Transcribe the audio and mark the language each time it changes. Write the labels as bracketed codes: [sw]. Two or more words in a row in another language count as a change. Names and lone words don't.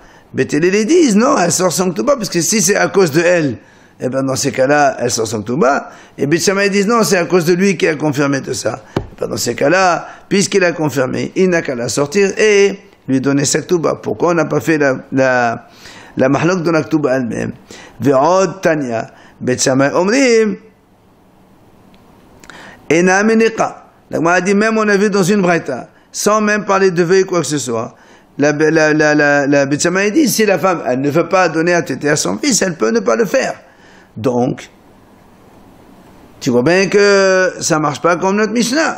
[fr] Beth Hillel disent non, elle sort son Ktuba, parce que si c'est à cause de elle, eh ben dans ces cas-là, elle sort son Ktuba. Et Beth Shammai disent non, c'est à cause de lui qui a confirmé tout ça. Et ben dans ces cas-là, puisqu'il a confirmé, il n'a qu'à la sortir et lui donner sa Ktuba. Pourquoi on n'a pas fait la mahlok de la Ktuba elle-même? [he] ועוד תניא, בית שמאי אומרים, אינה מניקה. [fr] La Gemara dit même on a vu dans une braïta, sans même parler de vœu quoi que ce soit. La Beth Shammai dit, si la femme, elle ne veut pas donner à téter à son fils, elle peut ne pas le faire. Donc, tu vois bien que ça marche pas comme notre Mishnah.